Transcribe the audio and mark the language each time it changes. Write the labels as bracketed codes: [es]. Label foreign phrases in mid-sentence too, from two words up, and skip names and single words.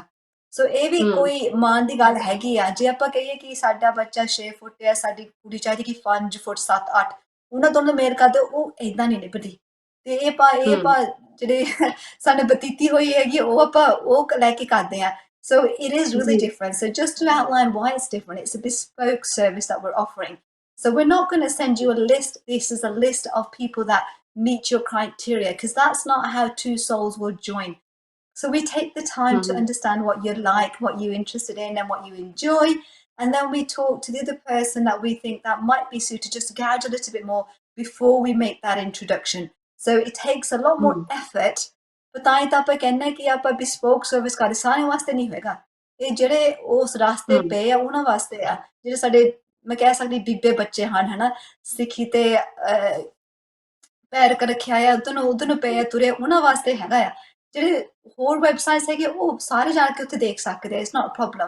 [pa] ਸੋ ਇਹ ਵੀ ਕੋਈ ਮਾਣ ਦੀ ਗੱਲ ਹੈਗੀ ਆ। ਜੇ ਆਪਾਂ ਕਹੀਏ ਕਿ ਸਾਡਾ ਬੱਚਾ 6 ਫੁੱਟ ਆ, ਸਾਡੀ ਕੁੜੀ ਚਾਹੀਦੀ ਕਿ 5 ਫੁੱਟ 7 8, ਉਹਨਾਂ ਦੋਨੋਂ ਮੇਲ ਕਰਦੇ, ਉਹ ਏਦਾਂ ਨਹੀਂ ਨਿਭਦੀ। ਤੇ ਇਹ ਆਪਾਂ ਜਿਹੜੇ ਸਾਨੂੰ ਬਤੀਤੀ ਹੋਈ ਹੈਗੀ, ਉਹ ਆਪਾਂ ਉਹ ਲੈ ਕੇ ਕਰਦੇ ਆ। [en] So it is really [pa] ਜੀ [en] different. So just to outline why it's different, it's a bespoke service that we're offering. So we're not going to send you a list. This is a list of people that meet your criteria, because that's not how two souls will join. So we take the time to understand what you like, what you're interested in, and what you enjoy. And then we talk to the other person that we think that might be suited, just to gauge a little bit more before we make that introduction. So it takes a lot more effort. [pa] But ਤਾਂ ਹੀ ਤਾਂ ਆਪਾਂ ਕਹਿੰਦੇ ਕਿ ਆਪਾਂ [en] bespoke service [pa] ਕਰਦੇ, ਸਾਰਿਆਂ ਵਾਸਤੇ ਨਹੀਂ ਹੋਏਗਾ। ਇਹ ਜਿਹੜੇ ਉਸ ਰਾਸਤੇ ਪਏ ਆ, ਉਹਨਾਂ ਵਾਸਤੇ ਆ। ਜਿਹੜੇ ਸਾਡੇ, ਮੈਂ ਕਹਿ ਸਕਦੀ, ਬੀਬੇ ਬੱਚੇ ਹਨ, ਹਨਾ, ਸਿੱਖੀ ਤੇ ਪੈਰ ਰੱਖਿਆ ਆ, ਉਧਰ ਨੂੰ ਪਏ ਆ ਤੁਰੇ, ਉਹਨਾਂ ਵਾਸਤੇ ਹੈਗਾ ਆ। ਜਿਹੜੇ ਹੋਰ ਵੈਬਸਾਈਟਸ ਹੈਗੇ, ਉਹ ਸਾਰੇ ਜਾ ਕੇ ਉੱਥੇ ਦੇਖ ਸਕਦੇ ਆ, [en] it's not problem.